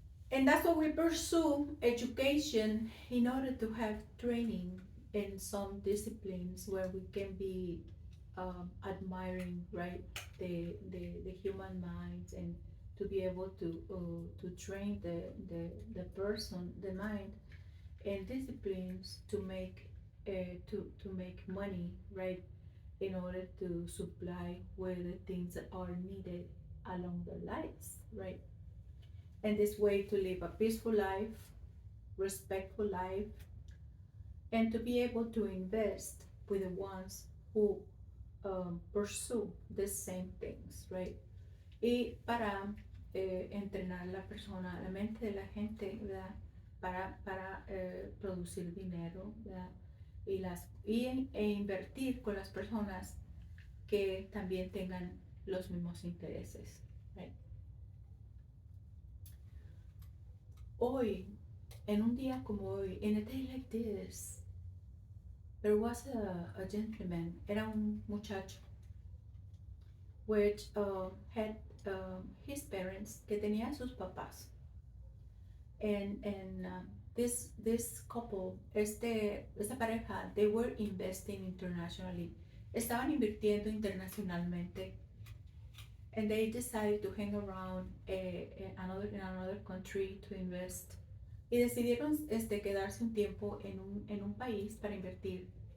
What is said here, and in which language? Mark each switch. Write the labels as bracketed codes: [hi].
[en] And that's why we pursue education in order to have training in some disciplines where we can be admiring, right, the human mind, and to be able to train the person, the mind, and disciplines to make to make money, right, in order to supply with the things that are needed along their lives, right? And this way to live a peaceful life, respectful life, and to be able to invest with the ones who pursue the same things, right? [es] Y para entrenar la persona, la mente de la gente, ¿verdad? Para producir dinero, ¿verdad? E invertir con las personas que también tengan los mismos intereses, right? Hoy, en un día como hoy, [en] in a day like this, there was a gentleman, [es] era un muchacho, [en] which had his parents, [es] que tenía sus papás, [en] and this couple, [es] esta pareja, [en] they were investing internationally, [es] estaban invirtiendo internacionalmente, [en] and they decided to hang around in another country to invest. [es] Y decidieron quedarse un tiempo en un país para invertir.